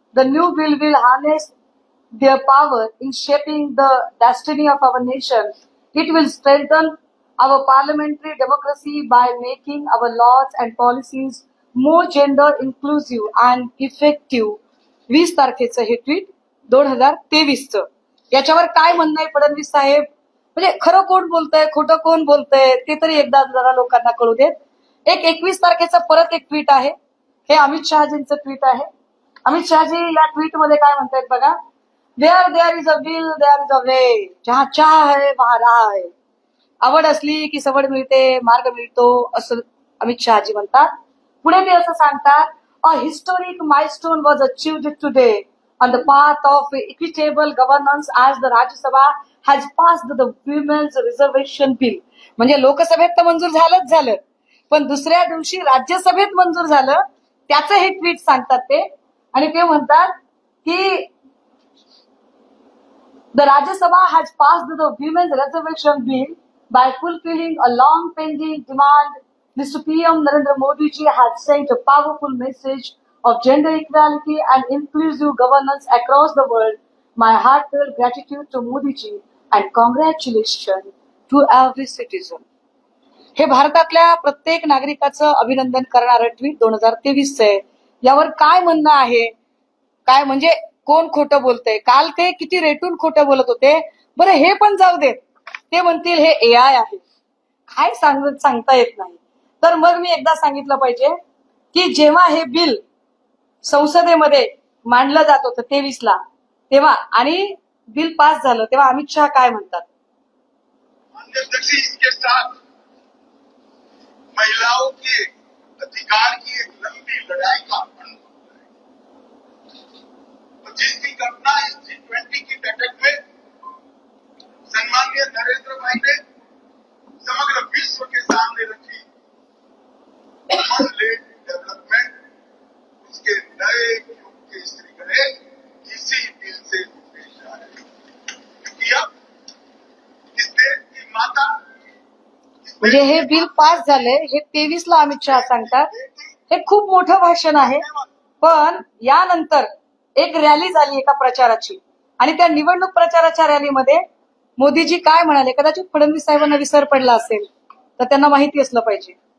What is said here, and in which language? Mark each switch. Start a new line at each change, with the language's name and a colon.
English: The new bill will harness their power in shaping the destiny of our nation. It will strengthen our parliamentary democracy by making our laws and policies more gender inclusive and effective.
Marathi: 20 तारखेचं हे tweet 2023चं. याच्यावर काय म्हणणं आहे फडणवीस साहेब? म्हणजे खरं कोण बोलतंय, खोटं कोण बोलतंय ते तरी एकदा जरा लोकांना कळू देत. एक 21 तारखेचं परत एक ट्विट आहे. हे अमित शहाजींचं ट्विट आहे. अमित शहाजी या ट्विट मध्ये काय म्हणतायत बघा,
English: there is a will there is a way,
Hindi: जहा चाह है वहां राह है.
Marathi: आवड असली की सवड मिळते, मार्ग मिळतो, असं अमित शहाजी म्हणतात. पुढे ते असं सांगतात,
English: A historic milestone was achieved today on the path of equitable governance as the Rajya Sabha has passed the women's reservation bill.
Marathi: म्हणजे लोकसभेत तर मंजूर झालंच झालं, पण दुसऱ्या दिवशी राज्यसभेत मंजूर झालं. त्याचं हे ट्विट सांगतात ते. आणि ते म्हणतात की
English: The Rajya Sabha has passed the Women's Reservation Bill by fulfilling a long pending demand. Mr. PM Narendra Modi ji has sent a powerful message of gender equality and inclusive governance across the world. My heartfelt gratitude to Modi ji and congratulations to every citizen.
Marathi: हे भारतातल्या प्रत्येक नागरिकाचं अभिनंदन करणारं tweet 2023 आहे. यावर काय म्हणणं आहे? काय म्हणजे कोण खोटं बोलतंय? काल ते किती रेटून खोटं बोलत होते. बरं हे पण जाऊ दे, ते म्हणतील हे AI आहे. काय सांगता येत नाही. तर मग मी एकदा सांगितलं पाहिजे की जेव्हा हे बिल संसदेमध्ये मांडलं जात होतं 23ला, तेव्हा आणि बिल पास झालं तेव्हा अमित शहा काय म्हणतात?
Hindi: इसके साथ महिलाओं के अधिकार की एक लंबी लड़ाई का तो जिसकी घटना इस G20 की बैठक में सम्माननीय नरेंद्र भाई ने समग्र विश्व के सामने रखी,
English: human led development,
Hindi: उसके नए युग के श्रीगणेश इसी बिल से पेश आ रहे हैं। क्योंकि अब इस देश की माता
Marathi: म्हणजे हे बिल पास झाले हे 23ला अमित शहा सांगतात. हे खूप मोठं भाषण आहे. पण यानंतर एक रॅली झाली एका प्रचाराची आणि त्या निवडणूक प्रचाराच्या रॅलीमध्ये मोदीजी काय म्हणाले? कदाचित फडणवीस साहेबांना विसर पडला असेल तर त्यांना माहिती असलं पाहिजे.